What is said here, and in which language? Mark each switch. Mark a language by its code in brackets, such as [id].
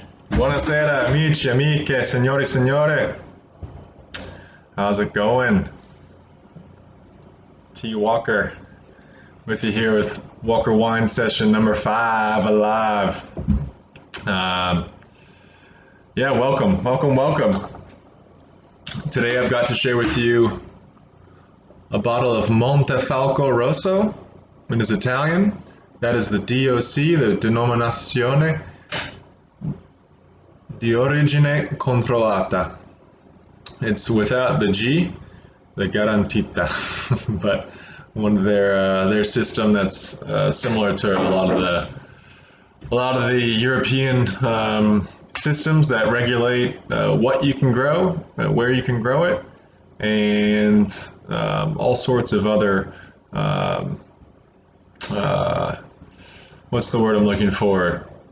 [it] Buonasera, amici, amiche, signori, signore. [en] How's it going? T. Walker with you here with Walker Wine Session number 5 alive. Yeah, welcome. Today I've got to share with you a bottle of Montefalco Rosso. It is Italian. That is the DOC, the Denominazione di Origine Controllata. It's without the G, the Garantita, but one of their system that's similar to a lot of the European systems that regulate what you can grow, where you can grow it, and all sorts of other what's the word I'm looking for?